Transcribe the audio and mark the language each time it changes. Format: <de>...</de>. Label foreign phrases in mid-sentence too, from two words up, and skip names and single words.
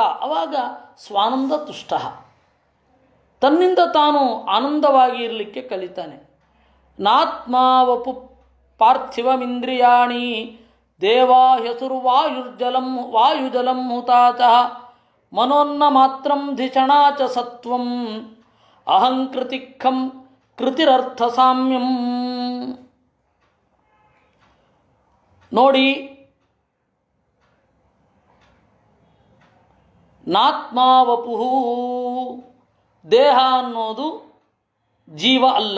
<kn>ಅವಾಗ</kn> <sa>ಸ್ವಾನಂದ ತುಷ್ಟ,</sa> <kn>ತನ್ನಿಂದ ತಾನು ಆನಂದವಾಗಿ ಇರಲಿಕ್ಕೆ ಕಲಿತಾನೆ.</kn> <sa>ನಾತ್ಮಾವಪು ಪಾರ್ಥಿವಮಿಂದ್ರಿಯಾಣಿ ದೇವಾ ಹೆಸರು ವಾಯುಜಲಂ ಹುತಾಚ ಮನೋನ್ನ ಮಾತ್ರಂ ಧಿಷಣಾ ಚ ಸತ್ವಂ ಅಹಂಕೃತಿಖಂ ಕೃತಿರರ್ಥ ಸಾಮ್ಯಂ.</sa> <kn>ನೋಡಿ, ನಾತ್ಮಾವಪುಹು, ದೇಹ ಅನ್ನೋದು ಜೀವ ಅಲ್ಲ.</kn>